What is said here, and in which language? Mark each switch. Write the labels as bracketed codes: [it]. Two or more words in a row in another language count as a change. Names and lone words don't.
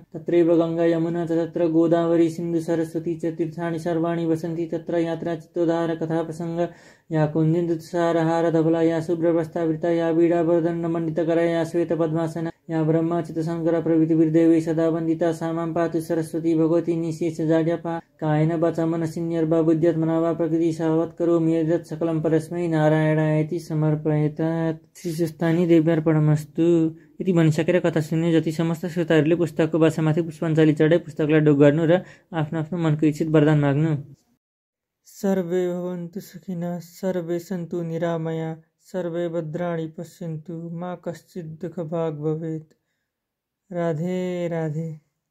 [sa] तत्रैव गङ्गा यमुना च तत्र गोदावरी सिन्धु सरस्वती च तीर्थानि सर्वाणि वसन्ति तत्र यात्रा चित्तोद्धार कथा प्रसंग या कुञ्जितसारहार धवला या शुभ्रवस्त्रावृता या वीणावर्धनमण्डितकरा या श्वेतपद्मासना या ब्रह्मचित्तशङ्कर प्रभृति वीरदेवी सदा वन्दिता सा मां पातु सरस्वती भगवती निशेषजाड्यपा कायेन वाचा मनसिन्यर्वा बुद्ध्यात्मना वा प्रकृति सहवत् करोमि यद्यत् सकलं परस्मै नारायणायति समर्पयेत्। श्री स्वस्तानी देव्यार्पणमस्तु। [ne] यति भनिसकेर कथा सुन्ने जति समस्त श्रोताहरूले पुस्तकको भाषामाथि पुष्पाञ्जली चढाई पुस्तकलाई ढोक गर्नु र आफ्नो आफ्नो मनको इच्छित वरदान माग्नु। [sa] सर्वे भवन्तु सुखिनः, सर्वे सन्तु निरामया, सर्वे भद्राणि पश्यन्तु, मा कश्चित् दुःखभाग् भवेत्। राधे राधे।